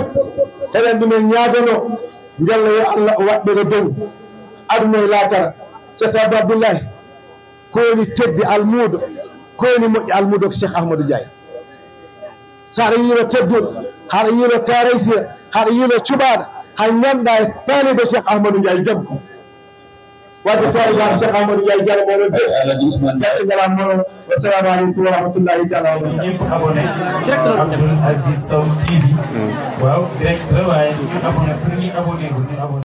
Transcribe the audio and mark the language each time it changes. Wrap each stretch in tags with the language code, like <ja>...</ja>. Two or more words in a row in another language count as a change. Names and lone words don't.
<ff>eɗen ɗumen ñaagano njalla yo Allah o waɗɓe dow aduna e laakara Cheikh Abdou Abdoulaye ko woni tedde almuudo ko woni moƴƴi almuudo ko Cheikh Ahmadou Ndiaye so aɗa yiino tedduɗo haɗa yiino karaysira haɗa yiino cuɓaɗo hay ñamɗa e taaliɓe Cheikh Ahmadou Ndiaye jaggu wadde taaliɓaɓe Cheikh Ahmadou Ndiaye jara moɗon be gacce ngalam moɗon</ff> <ar>السلام عليكم ورحمة الله تعالى وبركاته</ar> <wo>ñëpp abonné Abdoul Aziz Sow TV waaw direct la waaye ñu abonné pour ñu abonné</wo>